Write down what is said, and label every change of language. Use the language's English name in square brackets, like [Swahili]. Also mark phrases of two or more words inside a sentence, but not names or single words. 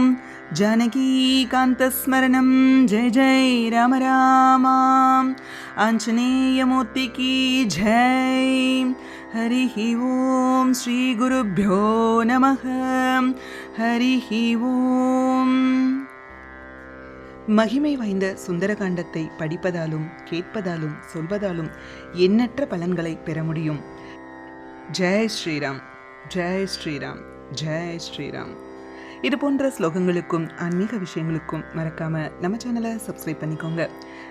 [Sanskrit] जानकीकान्तस्मरणं जय जय राम राम। [Hindi] आञ्जनेयमूर्ति की जय। [Sanskrit] हरिः ओम्। श्री गुरुभ्यो नमः। हरिः ओम्. [Tamil] மகிமை வாய்ந்த சுந்தரகாண்டத்தை படிப்பதாலும் கேட்பதாலும் சொல்வதாலும் எண்ணற்ற பலன்களை பெற முடியும். [Hindi] जय श्रीराम, जय श्रीराम, जय श्रीराम. [Tamil] இது போன்ற ஸ்லோகங்களுக்கும் ஆன்மீக விஷயங்களுக்கும் மறக்காம நம்ம சேனலை சப்ஸ்கிரைப் பண்ணிக்கோங்க.